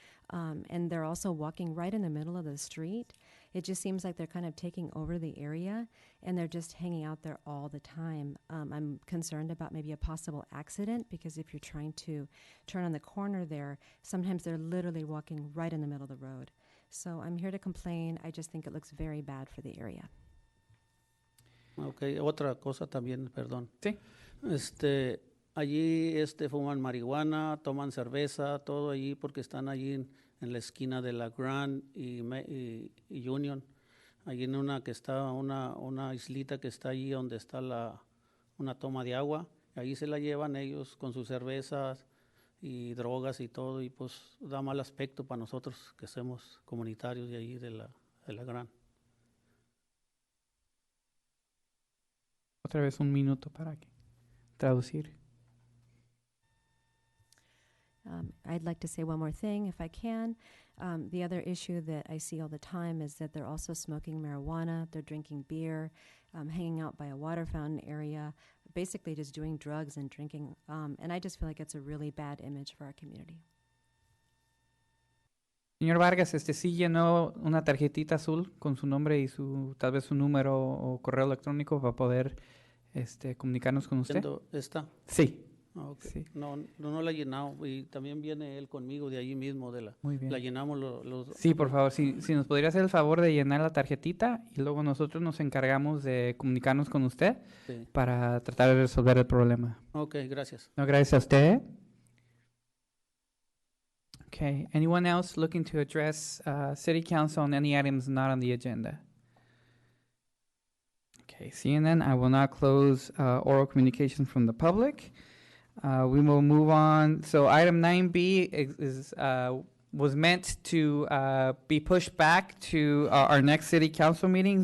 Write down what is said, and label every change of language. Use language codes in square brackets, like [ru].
[en] And they're also walking right in the middle of the street. It just seems like they're kind of taking over the area, and they're just hanging out there all the time. I'm concerned about maybe a possible accident, because if you're trying to turn on the corner there, sometimes they're literally walking right in the middle of the road. So I'm here to complain. I just think it looks very bad for the area. [es] Okay, otra cosa también, perdón. Sí. Allí fuman marihuana, toman cerveza, todo allí porque están allí en la esquina de la Grand y Union. Allí en una que está una islita que está allí donde está una toma de agua. Allí se la llevan ellos con sus cervezas y drogas y todo, y pues da mal aspecto para nosotros que somos comunitarios de allí de la Grand. Otra vez un minuto para traducir. [en] I'd like to say one more thing, if I can. The other issue that I see all the time is that they're also smoking marijuana, they're drinking beer, hanging out by a water fountain area, basically just doing drugs and drinking. And I just feel like it's a really bad image for our community. [es] Señor Vargas, sí llenó una tarjetita azul con su nombre y tal vez su número o correo electrónico para poder comunicarnos con usted. ¿Esta? Sí. [en] Okay. [es] Sí. No la he llenado, y también viene él conmigo de allí mismo. Muy bien. La llenamos los... Sí, por favor, si nos podría hacer el favor de llenar la tarjetita, y luego nosotros nos encargamos de comunicarnos con usted para tratar de resolver el problema. Ok, gracias. No, gracias a usted. [en] Okay, anyone else looking to address City Council on any items not on the agenda? Okay, seeing none, I will now close oral communication from the public. We will move on. So item 9B was meant to be pushed back to our next City Council meeting.